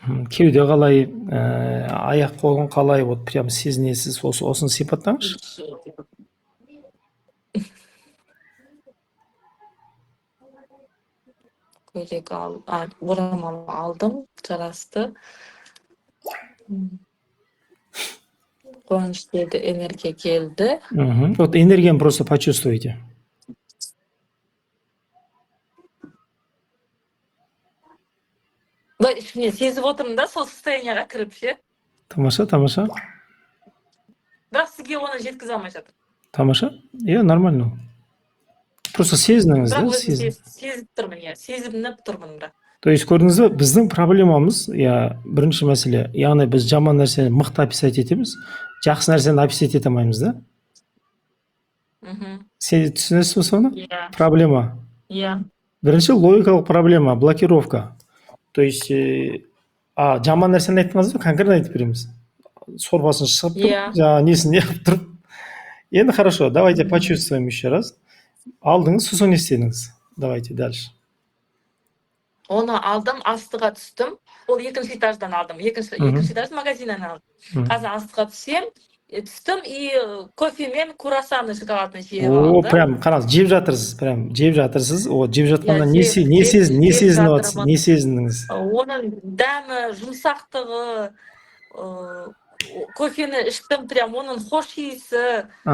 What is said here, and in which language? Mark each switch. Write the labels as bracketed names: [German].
[Kazakh] Кеуде қалай, аяқ қолын қалай, [Russian] вот прям [Kazakh] сезінесіз, осыны сипаттаңызшы. Көйлек орамал алдым, жарасты. Қуаныш келді, энергия келді. [Russian] Вот энергияны просто почувствуйте. [Kazakh] Ішімнен сезіп отырмын да, сол состоянияға кіріп ше. Тамаша. Бірақ сізге оны жеткізе алмай жатыр. Тамаша? Иә, нормально. Просто сезініңіз да? Сезіп тұрмын, иә. Сезініп тұрмын бірақ. То есть, көрдіңіз бе, біздің проблемамыз, бірінші мәселе, яғни біз жаман нәрсені мықты [Russian] описать [Kazakh] етеміз, жақсы нәрсені описать ете алмаймыз да? Сен түсінесіз бе соны? Проблема. Иә. Бірінші логикалық проблема, блокировка. То есть, жаман нәрсені айттыңыз ба, конкретно айтып береміз. Сорпасын шығып тұрып, жаңа несін не қылып тұрып. Енді [Russian] хорошо, давайте почувствуем еще раз. [Kazakh] Алдыңыз, сосын не істедіңіз? [Russian] Давайте дальше. [Kazakh] Оны алдым, астыға түстім. Ол екінші этаждан алдым. Екінші этаждан магазиннен алдым. Қазір астыға түстім и кофемен круассаны шоколадны жеп алдым. Прям қараңыз, жеп жатырсыз. Жеп жатқанда не сезіндіңіз? Оның дәмі, жұмсақтығы, кофені іштім, прям оның хош иісі.